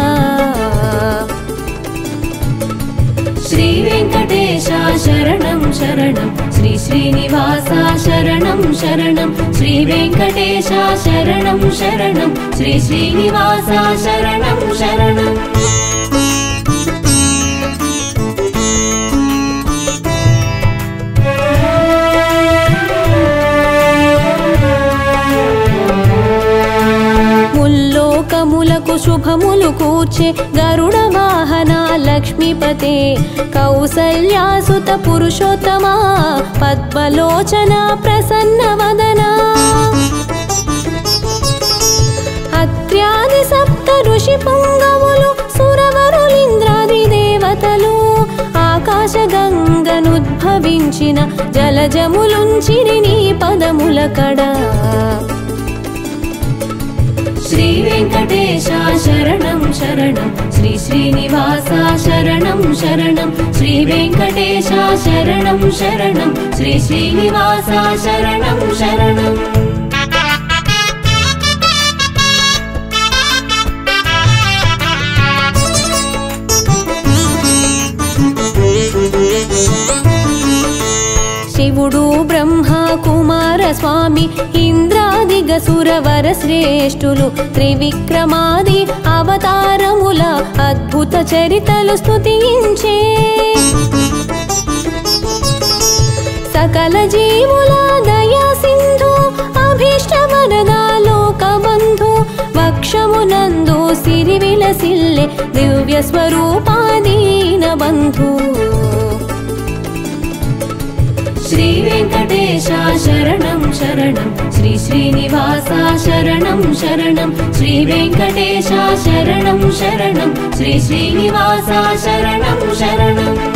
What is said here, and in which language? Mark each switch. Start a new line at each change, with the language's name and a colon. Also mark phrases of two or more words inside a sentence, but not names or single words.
Sanskrit: श्री वेंकटेश शरणं शरणं श्री श्रीनिवास शरणं शरणं श्री वेंकटेश शरणं शरणं श्री श्रीनिवास शरणं शरणं
Telugu: ముల్లోకములకు శుభములు కూర్చే గరుడ వాహన లక్ష్మీపతే కౌసల్యాసుత పురుషోత్తమ పద్మలోచన ప్రసన్న వదన అత్ర్యాది సప్త ఋషి పుంగవులు సురవరులింద్రాది దేవతలు ఆకాశ గంగనుద్భవించిన జలజములుంచిరి నీ పదముల కడ
Sanskrit: श्री वेंकटेश शरणं शरणं श्री श्रीनिवास शरणं शरणं श्री वेंकटेश शरणं शरणं श्री श्रीनिवास शरणं शरणं
Telugu: శివుడు బ్రహ్మ కుమార స్వామి ఇంద్రాదిగ సురవర శ్రేష్ఠులు త్రివిక్రమాది అవతారముల అద్భుత చరితలు స్తుతించే సకల జీవుల దయా సింధు అభీష్ట వరదా లోక బంధు వక్షమునందు సిరి విలసిల్లె దివ్య స్వరూపాదీన బంధు
Sanskrit: श्री वेंकटेश शरणं शरणं श्री श्रीनिवास शरणं शरणं श्री वेंकटेश शरणं शरणं श्री श्रीनिवास शरणं शरणं